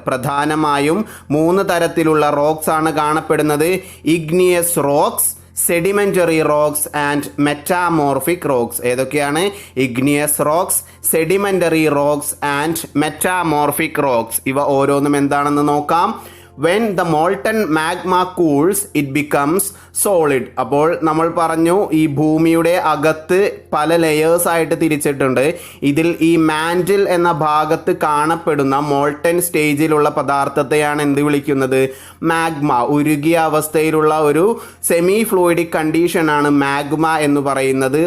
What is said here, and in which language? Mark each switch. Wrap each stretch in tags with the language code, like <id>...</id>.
<ml>പ്രധാനമായും 3 തരത്തിലുള്ള റോക്സ് ആണ് കാണപ്പെടുന്നത്. Igneous rocks, sedimentary rocks and metamorphic rocks. ഏതൊക്കെയാണ്? Igneous rocks, sedimentary rocks and metamorphic rocks. ഇവ ഓരോന്നും എന്താണെന്ന് നോക്കാം.</ml> <en>When the molten magma cools, it becomes solid.</en> <ml>അപ്പോൾ നമ്മൾ പറഞ്ഞു ഈ ഭൂമിയുടെ അകത്ത് പല ലെയേഴ്സ് ആയിട്ട് തിരിച്ചിട്ടുണ്ട്. ഇതിൽ ഈ മാൻറ്റിൽ എന്ന ഭാഗത്ത് കാണപ്പെടുന്ന മോൾട്ടൻ സ്റ്റേജിലുള്ള പദാർത്ഥത്തെയാണ് എന്ത് വിളിക്കുന്നത്? മാഗ്മ. ഉരുകിയ അവസ്ഥയിലുള്ള ഒരു സെമി ഫ്ലൂയിഡിക് കണ്ടീഷനാണ് മാഗ്മ എന്ന് പറയുന്നത്.</ml>